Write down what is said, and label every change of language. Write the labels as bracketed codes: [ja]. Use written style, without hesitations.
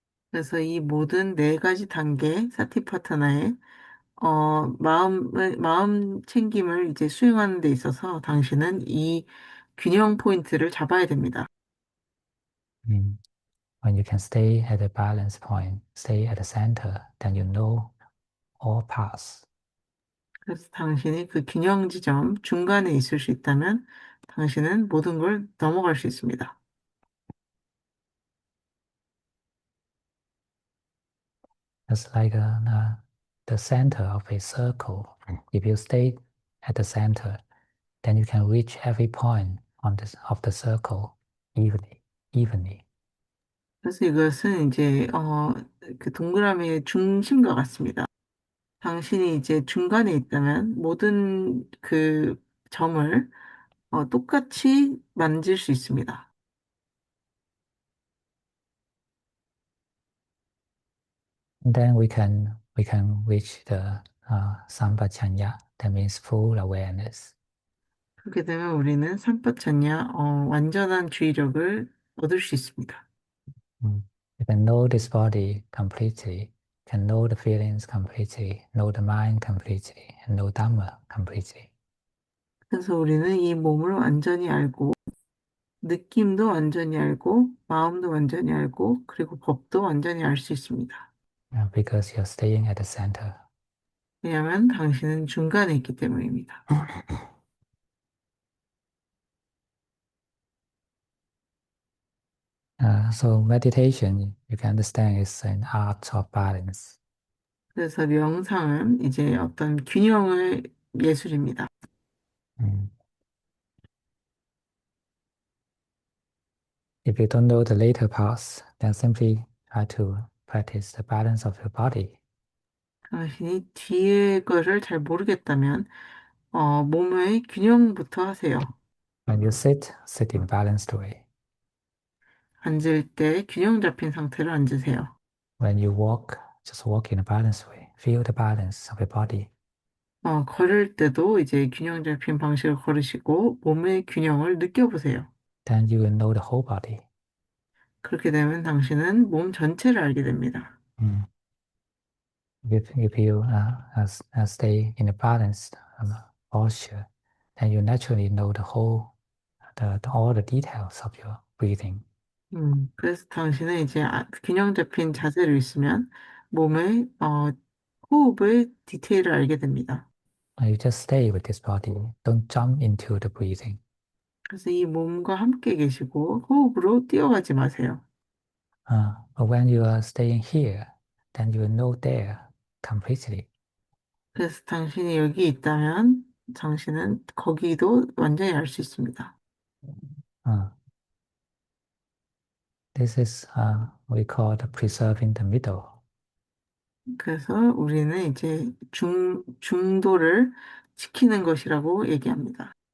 [ko] 그래서 이 모든 네 가지 단계 사티파타나의 마음 챙김을 이제 수행하는 데 있어서 당신은 이 균형 포인트를 잡아야 됩니다. Mm. [en] When you can stay at the balance point, stay at the center, then you know all paths. [ko] 그래서 당신이 그 균형 지점 중간에 있을 수 있다면 당신은 모든 걸 넘어갈 수 있습니다. [en] It's like the center of a circle. If you stay at the center, then you can reach every point of the circle evenly. [ko] 그래서 이것은 이제 그 동그라미의 중심과 같습니다. 당신이 이제 중간에 있다면 모든 그 점을 똑같이 만질 수 있습니다. [en] And then we can reach the sampajanya. That means full awareness. [ko] 그렇게 되면 우리는 삼파천야 완전한 주의력을 얻을 수 있습니다. [en] You can know this body completely, can know the feelings completely, know the mind completely, and know Dhamma completely. [ko] 그래서 우리는 이 몸을 완전히 알고 느낌도 완전히 알고, 마음도 완전히 알고, 그리고 법도 완전히 알 수 있습니다. [en] because you're staying at the center. [ko] 왜냐하면 당신은 중간에 있기 때문입니다. [en] So meditation, you can understand, is an art of balance. [ko] 그래서 명상은 이제 어떤 균형의 예술입니다. Mm. [en] If you don't know the later parts, then simply try to practice the balance of your body. [ko] 당신이 뒤에 거를 잘 모르겠다면, 몸의 균형부터 하세요. [en] When you sit, sit in a balanced way. [ko] 앉을 때 균형 잡힌 상태로 앉으세요. [en] When you walk, just walk in a balanced way. Feel the balance of your body. [ko] 걸을 때도 이제 균형 잡힌 방식으로 걸으시고 몸의 균형을 느껴보세요. [en] Then you will know the whole body. [ko] 그렇게 되면 당신은 몸 전체를 알게 됩니다. Mm. [en] If you stay in a balanced posture, then you naturally know the whole, all the details of your breathing. [ko] 그래서 당신은 이제 균형 잡힌 자세로 있으면 몸의 호흡의 디테일을 알게 됩니다. [en] You just stay with this body. Don't jump into the breathing. [ko] 그래서 이 몸과 함께 계시고 호흡으로 뛰어가지 마세요. [en] But when you are staying here, then you will know there completely. [ko] 그래서 당신이 여기 있다면 당신은 거기도 완전히 알 수 있습니다. [en] Uh, this is we call the preserving the middle. [ko] 그래서 우리는 이제 중도를 지키는 것이라고 얘기합니다.